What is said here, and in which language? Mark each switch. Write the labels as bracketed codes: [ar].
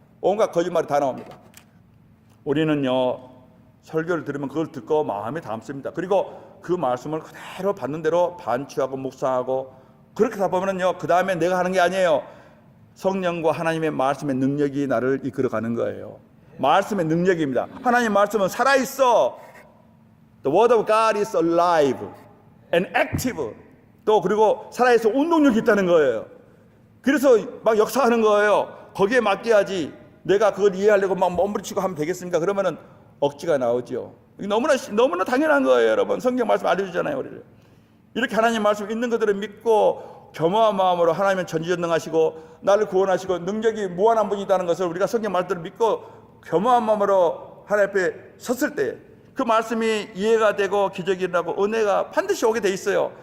[ko] 온갖 거짓말이 다 나옵니다. 우리는요, 설교를 들으면 그걸 듣고 마음에 담습니다. 그리고 그 말씀을 그대로 받는 대로 반추하고 묵상하고 그렇게 하다 보면요, 그 다음에 내가 하는 게 아니에요. 성령과 하나님의 말씀의 능력이 나를 이끌어가는 거예요. 말씀의 능력입니다. 하나님 말씀은 살아있어. [en] The word of God is alive and active. [ko] 또 그리고 살아있어 운동력이 있다는 거예요. 그래서 막 역사하는 거예요. 거기에 맡겨야지. 내가 그걸 이해하려고 막 몸부림치고 하면 되겠습니까? 그러면은 억지가 나오죠. 너무나 당연한 거예요, 여러분. 성경 말씀 알려주잖아요, 우리를. 이렇게 하나님 말씀 있는 것들을 믿고 겸허한 마음으로 하나님은 전지전능하시고 나를 구원하시고 능력이 무한한 분이라는 것을 우리가 성경 말씀을 믿고 겸허한 마음으로 하나님 앞에 섰을 때 그 말씀이 이해가 되고 기적이 일어나고 은혜가 반드시 오게 돼 있어요.